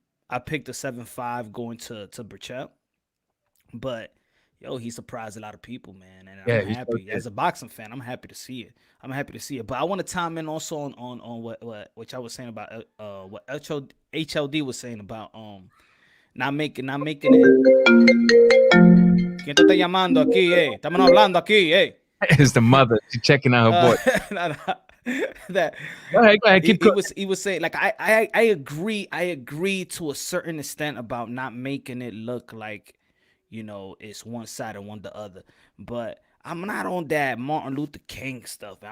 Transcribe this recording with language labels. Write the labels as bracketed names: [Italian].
[English] I picked a 7-5 going to Berchelt, but he surprised a lot of people, man, and I'm happy as a boxing fan. I'm happy to see it. But I want to chime in also on what I was saying about what HLD was saying about not making it. [Spanish] ¿Quién te está llamando aquí, Estamos hablando aquí, [English] It's the mother. She's checking out her boy. That go ahead, he was saying, like, I agree to a certain extent about not making it look like, it's one side or one the other. But I'm not on that Martin Luther King stuff, man.